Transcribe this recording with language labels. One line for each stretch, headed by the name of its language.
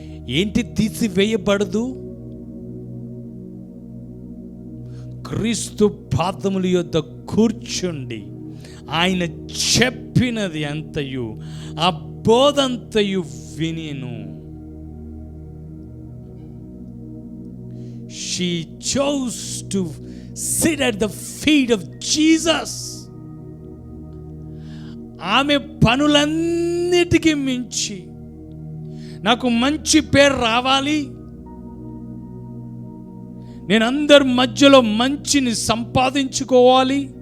Telugu: ఏంటి తీసివేయబడదు? క్రీస్తు పాదముల యొద్ద కూర్చుండి ఆయన చెప్పినది అంతయు, ఆ బోధంతయు వినిను.
English: She chose to sit at the feet of Jesus.
Telugu: ఆమె పనులన్నిటికీ మించి నాకు మంచి పేరు రావాలి, నేను అందరి మధ్యలో మంచిని సంపాదించుకోవాలి.